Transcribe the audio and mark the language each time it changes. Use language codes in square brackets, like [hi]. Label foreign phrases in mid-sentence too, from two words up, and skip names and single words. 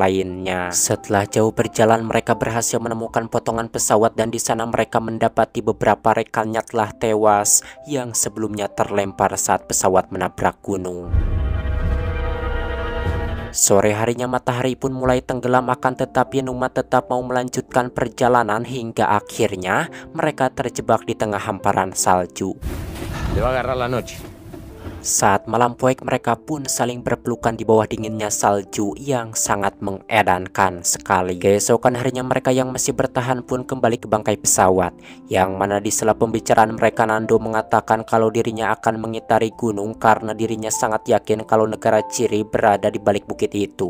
[id] Setelah jauh berjalan mereka berhasil menemukan potongan pesawat dan di sana mereka mendapati beberapa rekannya telah tewas yang sebelumnya terlempar saat pesawat menabrak gunung. Sore harinya matahari pun mulai tenggelam, akan tetapi Numa tetap mau melanjutkan perjalanan hingga akhirnya mereka terjebak di tengah hamparan salju. [es] Te va a agarrar la noche. [id] Saat malam poek mereka pun saling berpelukan di bawah dinginnya salju yang sangat mengedankan sekali. Keesokan harinya mereka yang masih bertahan pun kembali ke bangkai pesawat, yang mana di sela pembicaraan mereka Nando mengatakan kalau dirinya akan mengitari gunung karena dirinya sangat yakin kalau negara Ciri berada di balik bukit itu.